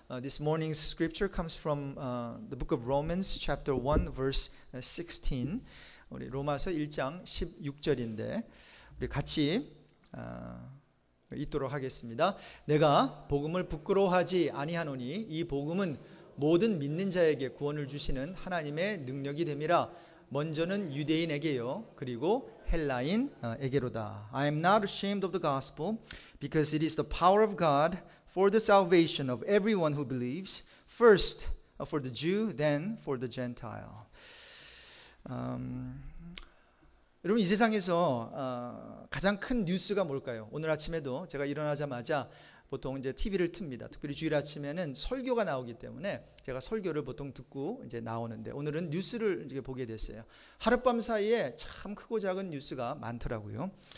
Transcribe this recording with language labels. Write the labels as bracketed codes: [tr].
[en] This morning's scripture comes from the book of Romans chapter 1 verse 16. [ko] 우리 로마서 1장 16절인데 우리 같이 읽도록 하겠습니다. 내가 복음을 부끄러워하지 아니하노니 이 복음은 모든 믿는 자에게 구원을 주시는 하나님의 능력이 됨이라. 먼저는 유대인에게요 그리고 헬라인에게로다. [en] I am not ashamed of the gospel because it is the power of God for the salvation of everyone who believes, first for the Jew, then for the Gentile. [ko] 여러분, 이 세상에서 가장 큰 뉴스가 뭘까요? 오늘 아침에도 제가 일어나자마자 보통 이제 TV를 틉니다. 특별히 주일 아침에는 설교가 나오기 때문에 제가 설교를 보통 듣고 이제 나오는데 오늘은 뉴스를 이제 보게 됐어요. 하룻밤 사이에 참 크고 작은 뉴스가 많더라고요.